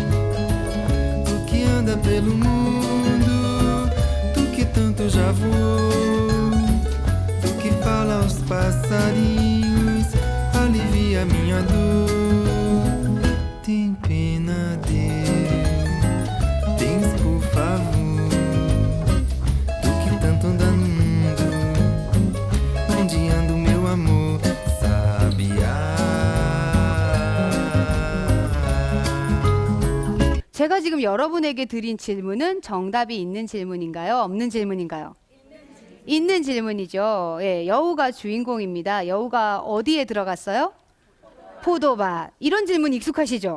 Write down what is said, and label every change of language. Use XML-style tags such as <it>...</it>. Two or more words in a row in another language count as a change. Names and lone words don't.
<pt>Tu que anda pelo mundo, tu que tanto já voou, fala aos passarinhos, alivia minha dor. Tem pena, Deus, tens por favor. Tu que tanto anda no mundo, onde anda o meu amor, sabiá.</pt> <ko>제가 지금 여러분에게 드린 질문은 정답이 있는 질문인가요? 없는 질문인가요? 있는 질문이죠. 예, 여우가 주인공입니다. 여우가 어디에 들어갔어요? 포도밭. 이런 질문 익숙하시죠?</ko>